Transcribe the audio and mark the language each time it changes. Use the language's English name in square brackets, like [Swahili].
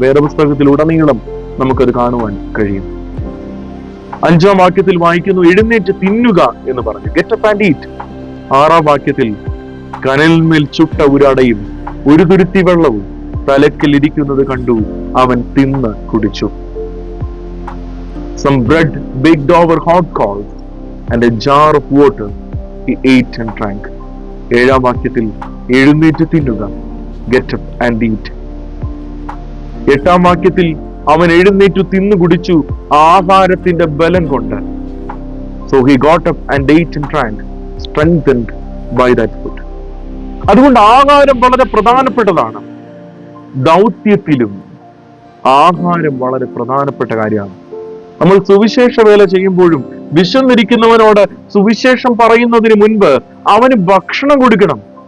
[Malayalam] വേദപുസ്തകത്തിൽ ഉടനീളം നമുക്കത് കാണുവാൻ കഴിയും. 5-ാം വാക്യത്തിൽ വായിക്കുന്നു, എഴുന്നേറ്റ് തിന്നുക എന്ന് പറഞ്ഞു. [English] Get up and eat. [Malayalam] 6-ാം വാക്യത്തിൽ കനലിന്മേൽ ചുട്ട ഒരടയും ഒരു തുരുത്തി വെള്ളവും തലക്കിൽ ഇരിക്കുന്നത് കണ്ടു, അവൻ തിന്ന് കുടിച്ചു. [English] Some bread baked over hot coals and a jar of water he ate and drank. [Malayalam] 7-ാം വാക്യത്തിൽ എഴുന്നേറ്റ് തിന്നുക, [English] Get up and eat. [Malayalam] 8-ാം വാക്യത്തിൽ അവൻ എഴുന്നേറ്റു തിന്നു കുടിച്ചു ആഹാരത്തിന്റെ ബലം കൊണ്ട്. [English] So he got up and ate and drank, strengthened by that food. [Malayalam] അതുകൊണ്ട് ആഹാരം വളരെ പ്രധാനപ്പെട്ടതാണ്. ദൗത്യത്തിലും ആഹാരം വളരെ പ്രധാനപ്പെട്ട കാര്യമാണ്. നമ്മൾ സുവിശേഷ വേല ചെയ്യുമ്പോഴും വിശന്നിരിക്കുന്നവനോട് സുവിശേഷം പറയുന്നതിന് മുൻപ് അവന് ഭക്ഷണം കൊടുക്കണം.